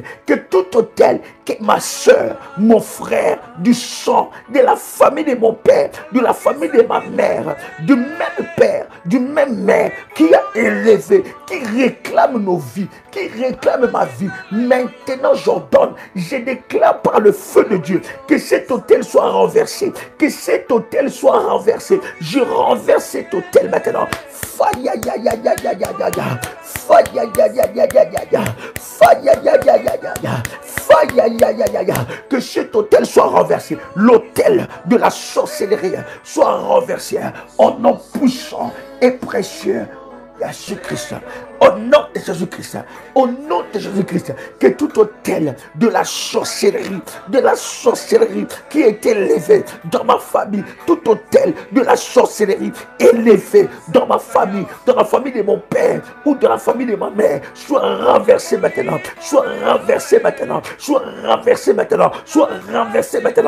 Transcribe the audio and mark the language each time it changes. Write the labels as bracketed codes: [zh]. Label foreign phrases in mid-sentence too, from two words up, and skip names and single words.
[fr] Que tout autel que ma soeur, mon frère, du sang, de la famille de mon père, de la famille de ma mère, du même père, du même mère, qui a élevé, qui réclame nos vies, qui réclame ma vie, maintenant j'ordonne, je déclare par le feu de Dieu que cet autel soit renversé, que cet autel soit renversé. Je renverse cet autel maintenant. Faya ya ya ya ya ya ya ya. Faya ya ya ya ya ya ya. Faya ya ya ya ya ya. Faya ya ya ya ya. Que cet autel soit renversé. L'autel de la sorcellerie soit renversé. En nom puissant et précieux Jésus-Christ, au nom de Jésus-Christ, au nom de Jésus-Christ, que tout autel de la sorcellerie qui est élevé dans ma famille, tout autel de la sorcellerie élevé dans ma famille, dans la famille de mon père ou dans la famille de ma mère, soit renversé maintenant, soit renversé maintenant, soit renversé maintenant, soit renversé maintenant.